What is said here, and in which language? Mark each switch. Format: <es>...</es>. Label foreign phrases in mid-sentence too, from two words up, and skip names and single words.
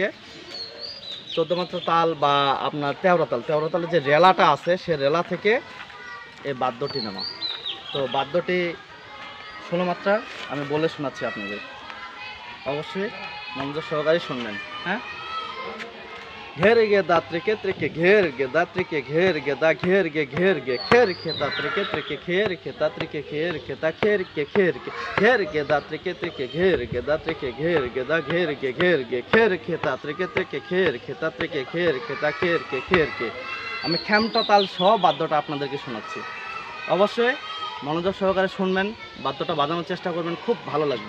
<bn>14 মাত্রা তাল বা আপনার তেওড়া তালের যে রেলাটা আছে সে রেলা থেকে এই বাদ্যটি নেওয়া। তো বাদ্যটি 16 মাত্রা, আমি বলে শোনাচ্ছি আপনাদের, অবশ্যই মনোযোগ সহকারে শুনবেন। হ্যাঁ, घेर गे दात्रिके त्रिके घेर गे दात्रिके घेर गे दा घेर गे खेर खे दात्रिके त्रिके घेर खे दात्रिके घेर खे दा खेर के घेर गे दात्रिके त्रिके घेर गे दात्रिके घेर गे दा घेर गे खेर खे दात्रिके त्रिके घेर खे दात्रिके घेर खे दा खेर के আমি খ্যামটা তাল সহ বাদ্যটা আপনাদেরকে শোনাচ্ছি। অবশ্যই মনোযোগ সহকারে শুনবেন, বাদ্যটা বাজানোর চেষ্টা করবেন, খুব ভালো লাগবে।</bn>